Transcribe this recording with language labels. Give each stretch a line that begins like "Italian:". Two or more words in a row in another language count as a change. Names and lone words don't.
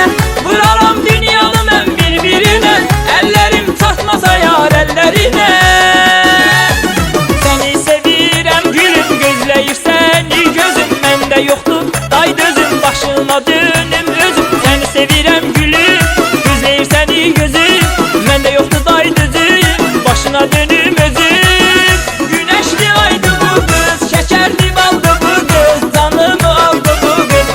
Azerbaijani: Vuraram dünyanı mən bir-birine, əllərim çatmasa yar əllərinə. Səni sevirəm gülüm, gözləyirsən gözüm, məndə yoxdur day dözüm, başına dönüm özüm. Səni sevirəm gülüm, gözləyirsən gözüm, məndə yoxdur day dözüm, başına dönüm özüm.
Turkish: Güneşli aydı bu kız, şekerli baldı bu kız, canımı aldı bu kız.